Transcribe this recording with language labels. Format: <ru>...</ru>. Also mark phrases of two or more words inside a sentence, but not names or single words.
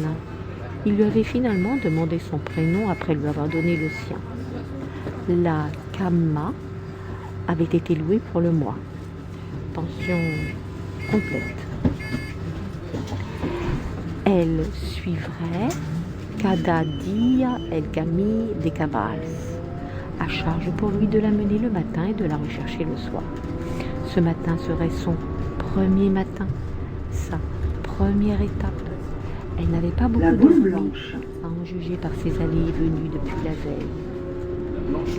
<fr>Il lui avait finalement demandé son prénom après lui avoir donné le sien. La Kamma avait été louée pour le mois. Pension complète. Elle suivrait</fr> <ca>cada dia el camí de Cabals,</ca> <fr>à charge pour lui de la mener le matin et de la rechercher le soir. Ce matin serait son premier matin, sa première étape. Elle n'avait pas beaucoup dormi, à en juger par ses allées et venues depuis la veille.</fr>